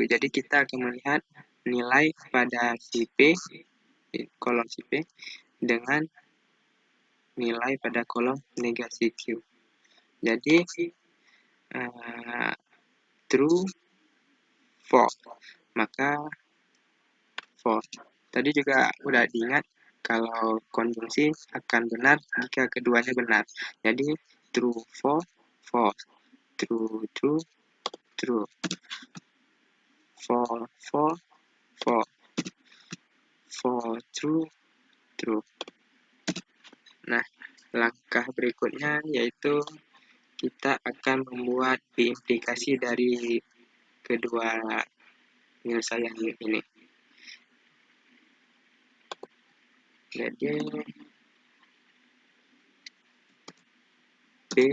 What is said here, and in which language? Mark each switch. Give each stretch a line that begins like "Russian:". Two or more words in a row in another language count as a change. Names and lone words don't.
Indonesian: Jadi kita akan melihat nilai pada si P, kolom si P, dengan nilai pada kolom negasi Q.
English: Jadi true, false, maka false.
Indonesian: Tadi juga udah diingat kalau konjungsi akan benar jika keduanya benar.
English: Jadi true, false, false. True, true. False, false, false. False, true.
Indonesian: Nah, langkah berikutnya yaitu kita akan membuat implikasi dari kedua penyelesaian ini. Jadi P